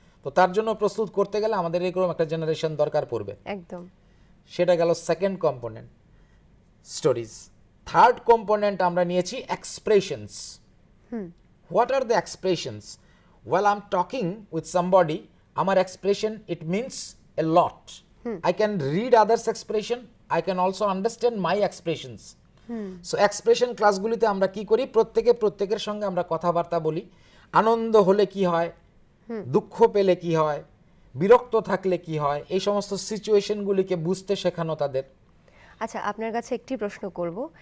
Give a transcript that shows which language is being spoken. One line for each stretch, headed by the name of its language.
Bangla: তো তার জন্য প্রস্তুত করতে গেলে আমাদের এরকম একটা জেনারেশন দরকার পড়বে। একদম, সেটা গেল second component, stories.
English: third component
Bangla: আমরা নিয়েছি
English: Expressions. What are the expressions? Well I am talking with somebody, আমার expression it means a lot. I can read others expression, I can also understand my expressions.
Bangla: So expression ক্লাসগুলিতে আমরা কি করি? প্রত্যেকের সঙ্গে আমরা কথাবার্তা বলি। আনন্দ হলে কি হয়, দুঃখ পেলে কি হয়, বিরক্ত থাকলে কি হয়, এই সমস্ত সিচুয়েশনগুলিকে বুঝতে শেখানো তাদের। আচ্ছা, আপনার কাছে একটি প্রশ্ন করব।